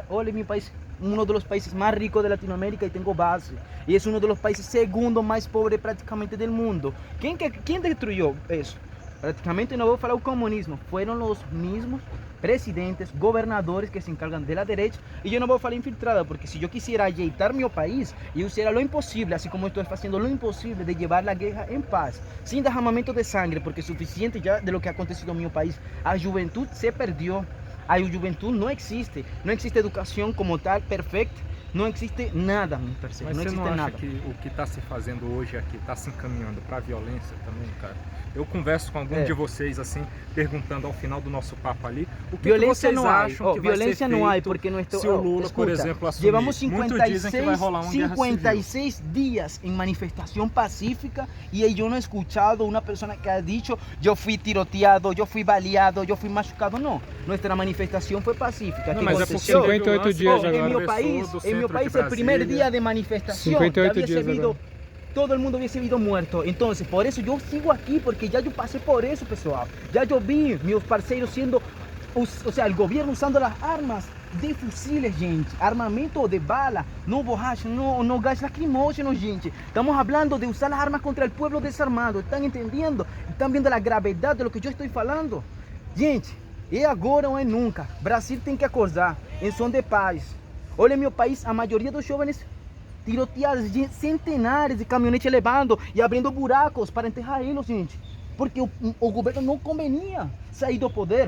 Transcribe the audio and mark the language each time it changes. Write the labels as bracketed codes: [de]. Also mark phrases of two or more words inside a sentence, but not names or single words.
[pt] Olha, meu país, um dos países mais ricos de Latinoamérica e tenho base. E é um dos países segundo mais pobres praticamente do mundo. Quem destruiu isso? Praticamente não vou falar o comunismo, foram os mesmos presidentes, governadores que se encargam da direita, e eu não vou falar infiltrada, porque se eu quisiera ajeitar meu país, eu [es] hiciera lo [pt] impossível, assim como estou fazendo lo impossível de levar a guerra em paz, sem derramamento de sangue, porque é suficiente já de [es] lo que ha [pt] acontecido no meu país. A juventude se perdeu, a juventude não existe educação como tal, perfeita, não existe nada, meu parceiro, Mas não você existe não acha nada. que o que está se fazendo hoje aqui está se encaminhando para a violência também, cara? Eu converso com algum de vocês assim, perguntando ao final do nosso papo ali, o que Violência vocês não há, acham que vai ser violência feito não há, porque não estou. se o Lula, Escuta, por exemplo, assumir? [es] Llevamos [pt] Muitos dizem que vai rolar uma guerra civil. 56 dias em manifestação pacífica e eu não [es] he escuchado [pt] uma pessoa que [es] ha dicho [pt] eu fui tiroteado, eu fui baleado, eu fui machucado. Não, nossa manifestação foi pacífica. Não, que mas é aconteceu? porque 58 dias agora. Em meu país, o primeiro dia de manifestação, 58 já dias havia agora. [es] todo el mundo hubiese sido muerto. Entonces, por eso yo sigo aquí, porque ya yo pasé por eso, [pt] pessoal. [es] Ya yo vi [pt] meus parceiros [es] siendo, o sea, el gobierno usando las armas de fusiles, gente. Armamento de bala, no borracha, no gas lacrimógeno, gente. Estamos hablando de usar las armas contra el pueblo desarmado. ¿Están entendiendo? ¿Están viendo la gravedad de lo que yo estoy falando? [pt] Gente, é agora ou é nunca. Brasil tem que acordar em som de paz. Olha meu país, a maioria dos jovens tiroteados, centenares de caminhonetes levando e abrindo buracos para enterrar eles, gente. Porque o governo não convenia sair do poder.